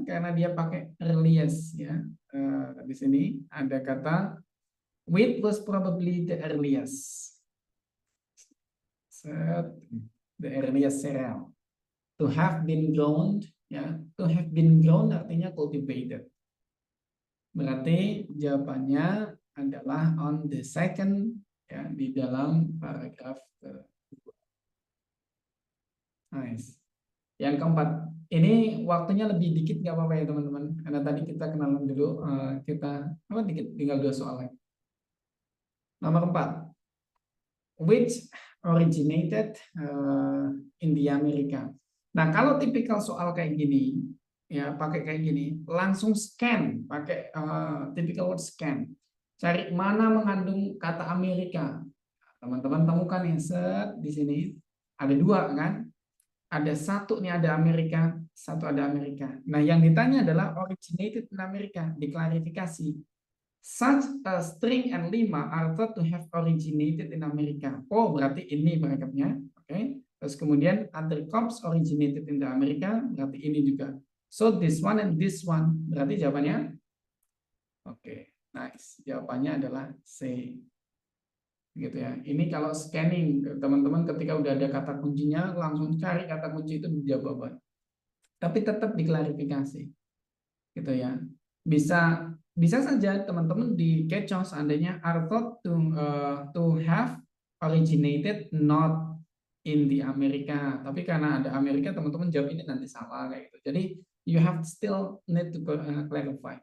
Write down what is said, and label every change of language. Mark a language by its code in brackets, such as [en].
[id] Karena dia pakai earliest ya. Di sini ada kata [en] wheat was probably the earliest. The earliest cereal to have been grown ya. To have been grown [id] artinya [en] cultivated. [id] Berarti jawabannya adalah [en] on the second [id] ya, di dalam paragraf kedua. Nice. Yang keempat, ini waktunya lebih dikit nggak apa-apa ya teman-teman, karena tadi kita kenalan dulu, kita dikit, tinggal 2 soal lagi. [en] Nomor 4, which originated in the America. [id] Nah, kalau tipikal soal kayak gini, ya pakai kayak gini, langsung scan, pakai [en] typical word scan. [id] Cari mana mengandung kata Amerika. Teman-teman temukan yang di sini ada 2 kan? Ada 1 nih, ada Amerika, 1 ada Amerika. Nah, yang ditanya adalah [en] originated in Amerika, [id] diklarifikasi. [en] Such a string and 5 are thought to have originated in America. [id] Oh, berarti ini paragrafnya. Oke. Terus kemudian [en] other crops originated in the America, [id] berarti ini juga. [en] So this one and this one, [id] berarti jawabannya? Oke, [en] nice. [id] Jawabannya adalah C. Gitu ya. Ini kalau scanning, teman-teman ketika udah ada kata kuncinya langsung cari kata kunci itu di jawaban. Tapi tetap diklarifikasi. Gitu ya. Bisa saja teman-teman dikecoh seandainya [en] are thought to have originated not in the America. [id] Tapi karena ada Amerika, teman-teman jawab ini nanti salah kayak gitu. Jadi [en] you have still need to clarify.